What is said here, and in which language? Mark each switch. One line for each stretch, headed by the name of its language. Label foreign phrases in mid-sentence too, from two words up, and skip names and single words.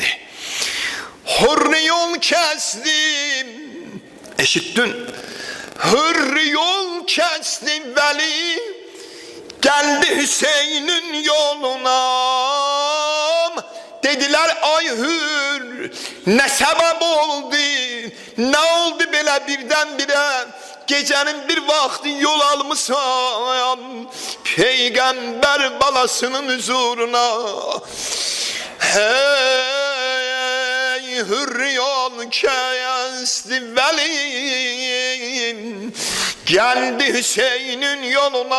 Turkish: Hür yol kestim, eşittin. Hür yol kestim veli geldi Hüseyin'in yoluna.
Azerbaijani: Dediler ay hür nə səbəb oldu, nə oldu belə birdən-birə?
Turkish: Gecenin bir vakti yol almışam Peygamber balasının huzuruna. Hey hür yol kesti velim, geldi Hüseyin'in yoluna.